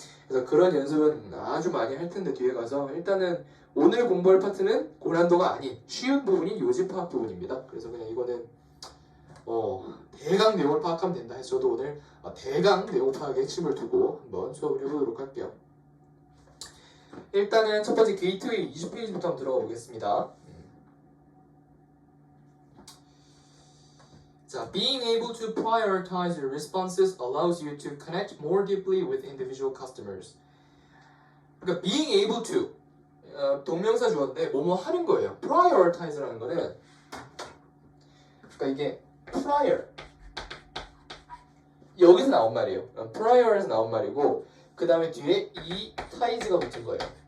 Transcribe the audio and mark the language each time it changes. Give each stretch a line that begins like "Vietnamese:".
Korean: 그래서 그런 연습은 아주 많이 할 텐데 뒤에 가서 일단은 오늘 공부할 파트는 고난도가 아닌 쉬운 부분인 요지 파악 부분입니다. 그래서 그냥 이거는 대강 내용을 파악하면 된다 해서 저도 오늘 대강 내용 파악의 핵심을 두고 한번 수업을 해보도록 할게요. 일단은 첫 번째 게이트웨이 20페이지부터 한번 들어가 보겠습니다. 자,
English: being able to prioritize your responses allows you to connect more deeply with individual customers.
Korean: 그러니까
English: being able to
Korean: 동명사 주어인데 뭐뭐 하는 거예요. prioritize라는 거는 그러니까 이게 prior 여기서 나온 말이에요. prior에서 나온 말이고 그 다음에 뒤에 이 tize가 붙은 거예요.